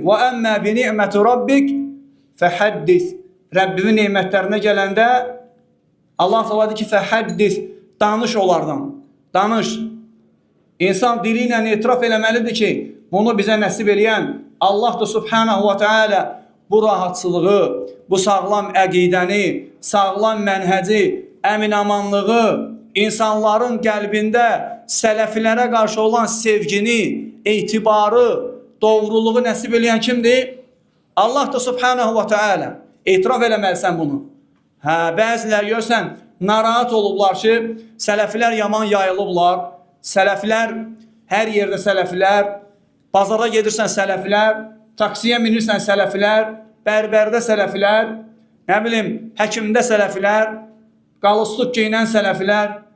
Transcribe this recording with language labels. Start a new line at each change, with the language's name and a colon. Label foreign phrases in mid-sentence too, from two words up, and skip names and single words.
Arabic: وأما بنعمة ربك فحدث.
Azerbaijani: Rəbbimin neymətlərinə gələndə Allah təala deyir ki, fəhəddis, danış onlardan. Danış. İnsan dili ilə etiraf eləməlidir ki, bunu bizə nəsib eləyən Allah da
Arabic: سبحانه وتعالى
Azerbaijani: bu rahatçılığı, bu sağlam əqidəni, sağlam mənhəci, əminamanlığı, insanların qəlbində sələfilərə qarşı olan sevgini, etibarı, doğruluğu nəsib eləyən kimdir? Allah da
Arabic: سبحانه وتعالى.
Azerbaijani: Etiraf eləməlisən bunu. Bəzilər görsən, narahat olublar ki, sələfilər yaman yayılıblar, sələfilər, hər yerdə sələfilər, bazara gedirsən sələfilər, taksiyə minirsən sələfilər, bərbərdə sələfilər, nə bilim, həkimdə sələfilər, qalıstuq geyinən sələfilər.